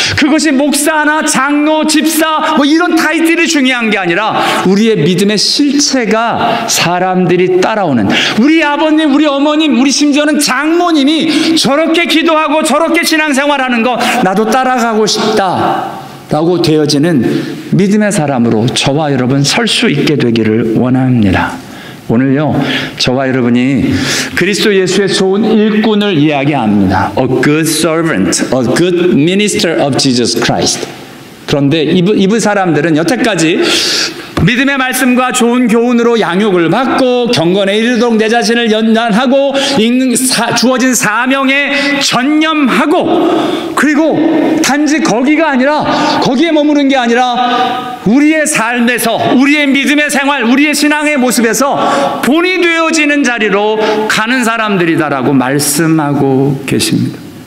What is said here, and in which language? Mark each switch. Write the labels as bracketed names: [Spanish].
[Korean] 그것이 목사나 장로, 집사 뭐 이런 타이틀이 중요한 게 아니라 우리의 믿음의 실체가 사람들이 따라오는, 우리 아버님, 우리 어머님, 우리 심지어는 장모님이 저렇게 기도하고 저렇게 신앙생활하는 거 나도 따라가고 싶다 라고 되어지는 믿음의 사람으로 저와 여러분 설 수 있게 되기를 원합니다. 오늘요, 저와 여러분이 그리스도 예수의 좋은 일꾼을 이야기합니다. [English] A good servant, a good minister of Jesus Christ. [Korean] 그런데 이 사람들은 여태까지 믿음의 말씀과 좋은 교훈으로 양육을 받고 경건에 이르도록 내 자신을 연단하고 주어진 사명에 전념하고, 그리고 단지 거기에 머무는 게 아니라 우리의 삶에서, 우리의 믿음의 생활, 우리의 신앙의 모습에서 본이 되어지는 자리로 가는 사람들이다라고 말씀하고 계십니다.